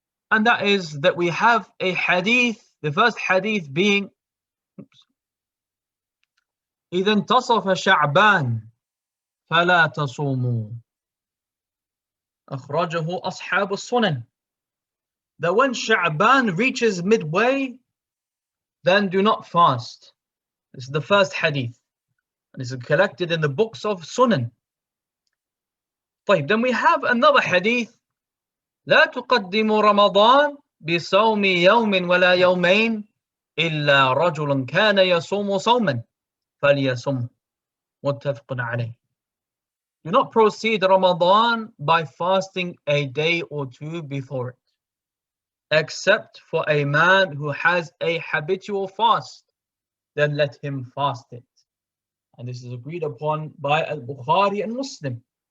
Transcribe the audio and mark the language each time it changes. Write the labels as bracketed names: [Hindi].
[English] And that is that we have a hadith, the first hadith being [Arabic] إذا انتصف شعبان فلا تصوموا أخرجه أصحاب السنن. [English] That when Sha'ban reaches midway, then do not fast. This is the first hadith, and it's collected in the books of Sunan. Then we have another hadith, [Arabic] لا تقدموا رمضان بصوم يوم ولا يومين إلا رجل كان يصوم صوما فليصم متفق عليه. [English] Do not proceed Ramadan by fasting a day or two before it, except for a man who has a habitual fast, then let him fast it. And this is agreed upon by Al-Bukhari and Muslim.